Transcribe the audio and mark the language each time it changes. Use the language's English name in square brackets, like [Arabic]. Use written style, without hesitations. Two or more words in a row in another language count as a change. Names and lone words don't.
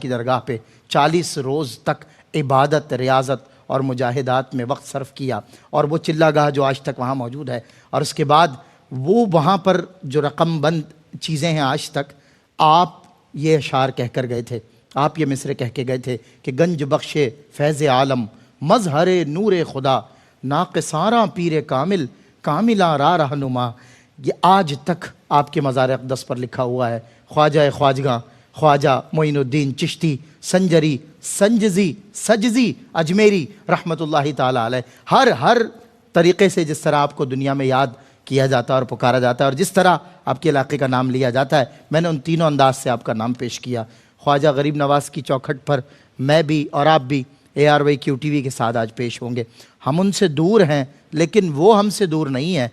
[Urdu] کی درگاہ پے 40 روز تک عبادت، ریاضت اور مجاہدات میں وقت صرف کیا، اور وہ چلہ گاہ جو آج تک وہاں موجود ہے، اور اسکے بعد وہ وہاں پر جو رقم بند چیزیں ہیں آج تک، آپ یہ اشعار کہہ کر گئے تھے، آپ یہ مصرعے کہہ کے گئے تھے کہ [Persian] گنج بخش فیض عالم مظہر نور خدا ناقصارا پیر کامل کاملا را رہنما. [Urdu] یہ آج تک آپکے مزار اقدس پر لکھا ہوا ہے. خواجہ خواجگاں خواجہ معین الدین چشتی سنجری سنججی سججی اجمیری [Arabic] رحمۃاللہ تعالیٰ علیہ. [Urdu] ہر طریقے سے جس طرح آپکو دنیا میں یاد کیا جاتا ہے اور پکارا جاتا ہے اور جس طرح آپکے علاقے کا نام لیا جاتا ہے، مینے ان تینوں انداز سے آپکا نام پیش کیا. خواجہ غریب نواز کی چوکھٹ پر میں بھی اور آپ بھی ARYQ TV کے ساتھ آج پیش ہونگے. ہم ان سے دور ہیں لیکن وہ ہم سے دور نہیں ہے.